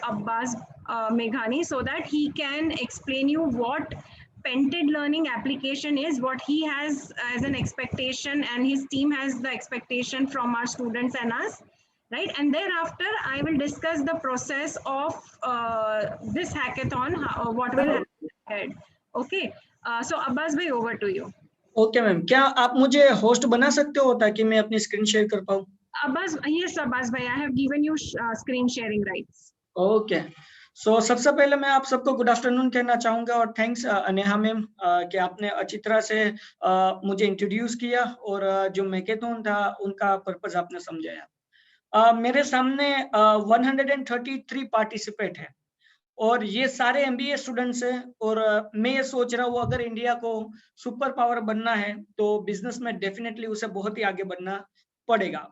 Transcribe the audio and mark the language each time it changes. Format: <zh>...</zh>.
<en>Abbas Meghani so that he can explain you what Pented Learning application is, what he has as an expectation, and his team has the expectation from our students and us, right? And thereafter, I will discuss the process of this hackathon, what will happen ahead. Okay, so Abbas bhai, over to you.</en> <hi>Okay ma'am, क्या आप मुझे host बना सकते हो ताकि मैं अपनी screen share कर पाऊँ?</hi> <en>Abbas, yes, Abbas bhai, I have given you screen sharing rights.</en> <hi>Okay, सो सबसे पहले मैं आप सबको गुड आफ्टरनून कहना चाहूंगा और थैंक्स नेहा मैम कि आपने अच्छी तरह से मुझे इंट्रोड्यूस किया और जो मैकेथॉन था उनका पर्पस आपने समझाया। मेरे सामने 133 पार्टिसिपेंट हैं और ये सारे MBA स्टूडेंट्स हैं और मैं ये सोच रहा हूँ अगर इंडिया को सुपर पावर बनना है तो बिजनेस में डेफिनेटली उसे बहुत ही आगे बढ़ना पड़ेगा।</hi>